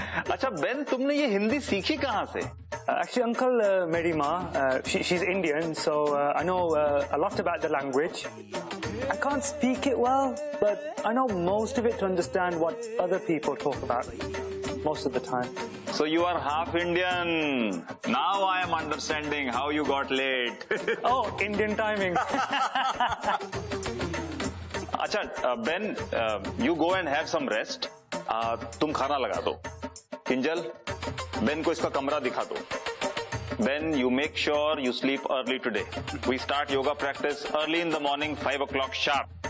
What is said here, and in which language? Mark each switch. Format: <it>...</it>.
<hi>अच्छा बेन, तुमने ये हिंदी सीखी कहाँ से?</hi> <en>Actually, Uncle,</en> <hi>मेरी माँ,</hi> <en>she's Indian, so I know a lot about the language. I can't speak it well, but I know most of it to understand what other people talk about most of the time. So you are half Indian. Now I am understanding how you got late. Oh, Indian timing. अच्छा Ben, you go and have some rest.</en> <hi>तुम खाना लगा दो. Kinjal, Ben को इसका कमरा दिखा दो.</hi> <en>Ben, you make sure you sleep early today. We start yoga practice early in the morning, 5 o'clock sharp.</en>